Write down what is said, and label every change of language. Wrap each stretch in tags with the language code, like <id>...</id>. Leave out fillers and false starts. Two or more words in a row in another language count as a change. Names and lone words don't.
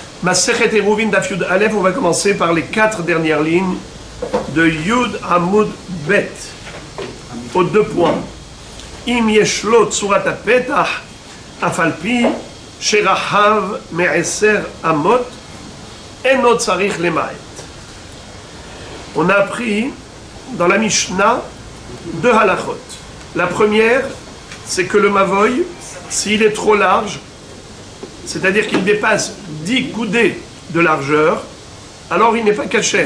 <he>מסכת עירובין דף יוד אלף,</he> <fr>on va commencer par les 4 dernières lignes de</fr> <he>יוד עמוד בית,</he> <fr>aux 2 points.</fr> <he>אם יש לו צורת הפתח, אף על פי שרחב מעשר אמות, אינו צריך למעט.</he> <fr>On a appris dans la Mishnah 2 halachot. La première, c'est que le mavoy, s'il est trop large, c'est-à-dire qu'il dépasse 10 coudées de largeur, alors il n'est pas kasher.</fr>